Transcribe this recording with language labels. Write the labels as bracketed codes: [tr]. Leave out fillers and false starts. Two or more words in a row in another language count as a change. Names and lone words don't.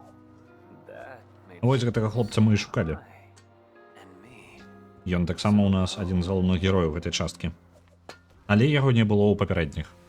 [en] That made [be] Вось гэтага хлопца мы і шукалі. [en] and me. [be] Ён таксама ў нас адзін з галоўных герояў гэтай часткі. Але яго не было ў папярэдніх.